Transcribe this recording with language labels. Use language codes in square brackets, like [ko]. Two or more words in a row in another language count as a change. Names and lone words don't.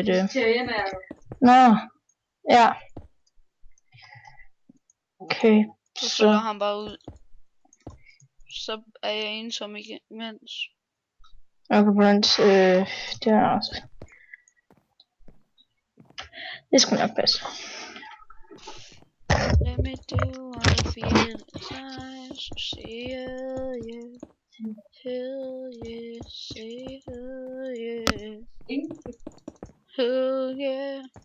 [da] Nå, ja. Okay, Så så... følger han bare ud. Så er jeg ensom igen, imens. Okay, på den det er også... Det skulle nok passe. [en] Let me do all the feeling times, say yeah, hell yeah, say hell yeah, hell yeah.